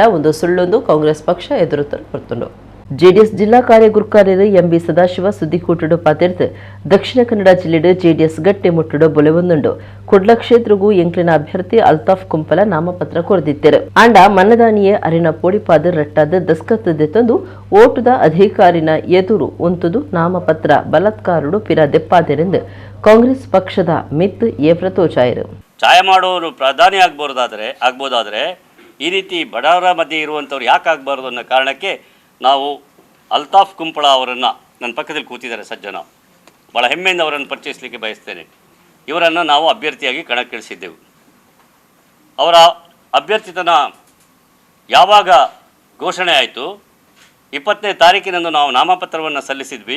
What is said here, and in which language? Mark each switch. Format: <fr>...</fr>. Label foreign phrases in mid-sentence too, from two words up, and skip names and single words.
<tcy>ಒಂದು ಸುಳ್ಳೊಂದು ಕಾಂಗ್ರೆಸ್ ಪಕ್ಷ ಎದುರುತ್ತಲು ಬರ್ತುಂಡು ಜೆಡಿಎಸ್ ಜಿಲ್ಲಾ ಕಾರ್ಯ ಗುರುಕಾರ್ಯರು MB ಸದಾಶಿವ ಸುದ್ದಿಕೂಟಡು ಪಾತಿರ್ತು ದಕ್ಷಿಣ ಕನ್ನಡ ಜಿಲ್ಲೆಡು ಜೆಡಿಎಸ್ ಗಟ್ಟಿ ಮುಟ್ಟಡು ಬೊಲೆವೊಂದುಂಡು ಕುಡ್ಲ ಕ್ಷೇತ್ರಗೂ ಎಂಕ್ಲಿನ ಅಭ್ಯರ್ಥಿ ಅಲ್ತಾಫ್ ಕುಂಪಲ ನಾಮಪತ್ರ ಕೊರದಿತ್ತರು ಅಂಡ ಮನ್ನದಾನಿಯೇ ಅರಿನ ಪೋಡಿಪಾದ ರಟ್ಟಾದ ದಸ್ಕತ್ ದೆತ್ತೊಂದು ಓಟುದ ಅಧಿಕಾರಿನ ಎದುರು ಉಂತುದು ನಾಮಪತ್ರ ಬಲಾತ್ಕಾರಡು ಪಿರ ದೆಪ್ಪಾದರೆಂದು ಕಾಂಗ್ರೆಸ್ ಪಕ್ಷದ ಮಿತ್ ಏವ್ರ ತೋಚಾಯರು</tcy> <kn>ಛಾಯೆ ಮಾಡೋರು ಪ್ರಧಾನಿ ಆಗ್ಬೋದಾದರೆ ಈ ರೀತಿ ಬಡವರ ಮಧ್ಯೆ ಇರುವಂಥವ್ರು ಯಾಕೆ ಆಗಬಾರ್ದು ಅನ್ನೋ ಕಾರಣಕ್ಕೆ ನಾವು ಅಲ್ತಾಫ್ ಕುಂಪಳ ಅವರನ್ನು, ನನ್ನ ಪಕ್ಕದಲ್ಲಿ ಕೂತಿದ್ದಾರೆ ಸಜ್ಜನ, ಭಾಳ ಹೆಮ್ಮೆಯಿಂದ ಅವರನ್ನು ಪರಿಚಯಿಸಲಿಕ್ಕೆ ಬಯಸ್ತೇನೆ. ಇವರನ್ನು ನಾವು ಅಭ್ಯರ್ಥಿಯಾಗಿ ಕಣಕ್ಕಿಳಿಸಿದ್ದೆವು. ಅವರ ಅಭ್ಯರ್ಥಿತನ ಯಾವಾಗ ಘೋಷಣೆ ಆಯಿತು, 20ನೇ ತಾರೀಕಿನಂದು ನಾವು ನಾಮಪತ್ರವನ್ನು ಸಲ್ಲಿಸಿದ್ವಿ.</kn>